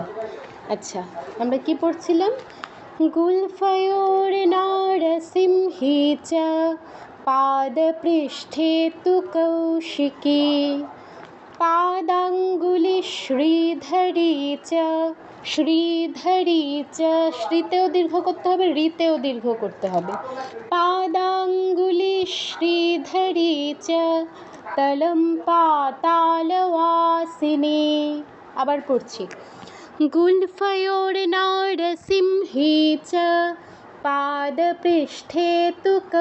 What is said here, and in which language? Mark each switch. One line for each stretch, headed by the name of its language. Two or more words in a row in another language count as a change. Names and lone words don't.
Bangla: আচ্ছা, আমরা কি পড়ছিলাম?
Sanskrit: গুলফয়োর নারসিংহি চ পাদপৃষ্ঠে তু কৌশিকী পাদাঙ্গুলি শ্রীধরী চ, শ্রীধরী চ,
Bangla: শ্রীতেও দীর্ঘ করতে হবে, রিতেও দীর্ঘ করতে হবে।
Sanskrit: পাদাঙ্গুলি শ্রীধরী চ তলম পাতালবাসিনী।
Bangla: আবার পড়ছি।
Sanskrit: গুলফয়োর নারসিংহি চ পাদপৃষ্ঠে তু